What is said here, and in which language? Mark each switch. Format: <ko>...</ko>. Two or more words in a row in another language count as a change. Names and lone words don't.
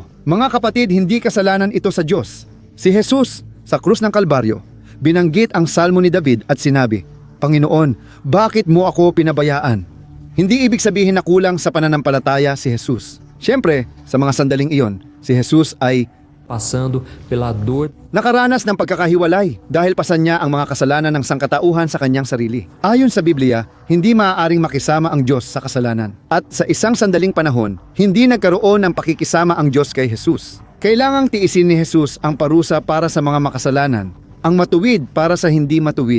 <tl>Mga kapatid, hindi kasalanan ito sa Diyos. Si Jesus, sa krus ng Kalbaryo, binanggit ang salmo ni David at sinabi, Panginoon, bakit mo ako pinabayaan? Hindi ibig sabihin na kulang sa pananampalataya si Jesus. Siyempre, sa mga sandaling iyon, si Jesus ay</tl> <pt>passando pela dor.</pt> <tl>Nakaranas ng pagkakahiwalay dahil pasan niya ang mga kasalanan ng sangkatauhan sa kanyang sarili. Ayon sa Biblia, hindi maaaring makisama ang Diyos sa kasalanan. At sa isang sandaling panahon, hindi nagkaroon ng pakikisama ang Diyos kay Jesus. Kailangang tiisin ni Jesus ang parusa para sa mga makasalanan, ang matuwid para sa hindi matuwid.</tl>